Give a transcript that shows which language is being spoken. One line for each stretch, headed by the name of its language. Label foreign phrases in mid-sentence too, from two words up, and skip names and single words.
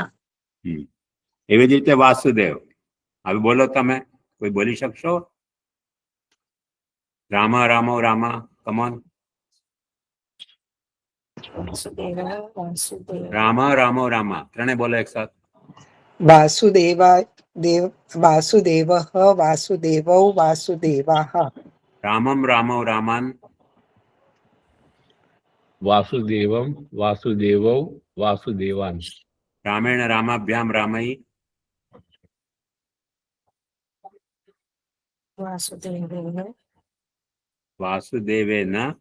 Gujarati: એવી જ રીતે વાસુદેવ હવે બોલો તમે કોઈ બોલી શકશો રામા રામો રામા કમોન રામા રામો રામા ત્રણે બોલો એક સાથ
Sanskrit: वासुदेवा देव वासुदेवः वासुदेवौ वासुदेवाः रामम रामो रामान वासुदेवम वासुदेवौ वासुदेवान रामेण रामाभ्याम रामई वासुदेवेन